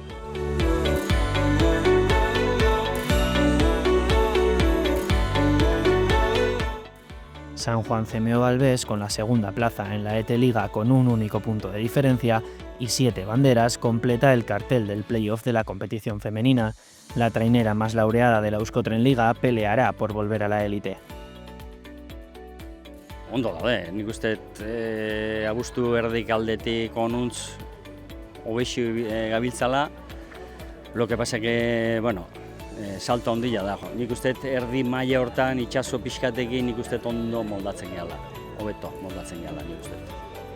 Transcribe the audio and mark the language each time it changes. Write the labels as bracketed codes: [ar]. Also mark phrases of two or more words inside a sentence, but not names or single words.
[es] San Juan Cemeo Valdés, con la segunda plaza en la ET Liga con un único punto de diferencia y 7 banderas, completa el cartel del playoff de la competición femenina. La trainera más laureada de la Euskotren-Liga peleará por volver a la élite. [eu] Ondo daude, nik uste abuztu erdik aldetik onuntz hobexi gabiltzala. [es] Lo que pasa que, [eu] bueno, salto ondila da. Nik uste erdi maila hortan itxaso pixkatekin nik uste ondo moldatzen gehala. Hobeto moldatzen gehala nik uste.